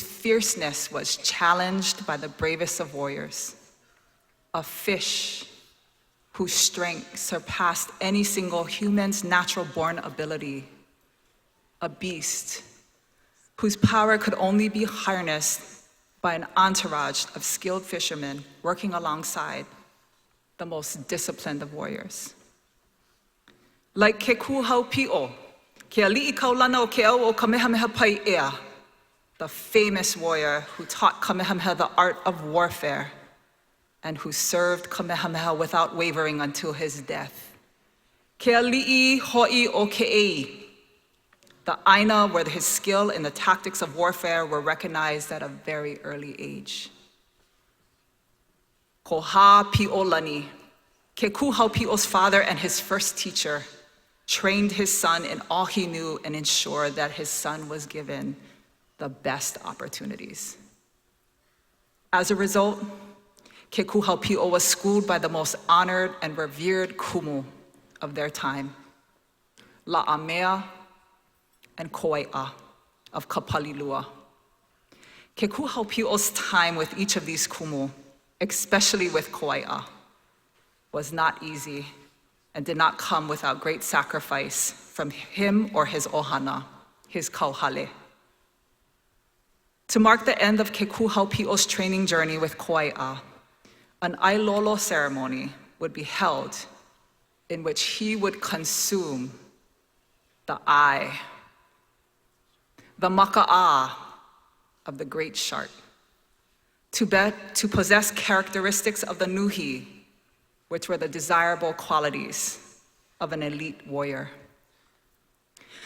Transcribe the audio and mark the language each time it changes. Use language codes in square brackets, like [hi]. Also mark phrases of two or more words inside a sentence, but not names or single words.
[en] fierceness was challenged by the bravest of warriors, a fish whose strength surpassed any single human's natural-born ability, a beast whose power could only be harnessed by an entourage of skilled fishermen working alongside the most disciplined of warriors. [haw] Like ke kuhau pi'o, ke ali'i kaulana o ke au o Kamehameha pai ea, [en] the famous warrior who taught Kamehameha the art of warfare and who served Kamehameha without wavering until his death. [haw] Ke ali'i ho'i o ke ei, [en] the aina where his skill in the tactics of warfare were recognized at a very early age. Ko ha pi'olani, ke kuhau pi'o's father and his first teacher trained his son in all he knew and ensured that his son was given the best opportunities. As a result, ke kuhau pi'o was schooled by the most honored and revered kumu of their time, La'amea and Koe'a of Kapalilua. Ke kuhau pi'o's time with each of these kumu, especially with Koe'a, was not easy and did not come without great sacrifice from him or his ohana, his kauhale. To mark the end of ke kuhau pi'o's training journey with Koe'a, an ailolo ceremony would be held in which he would consume the eye, the maka'a of the great shark, to possess characteristics of the nuhi, which were the desirable qualities of an elite warrior.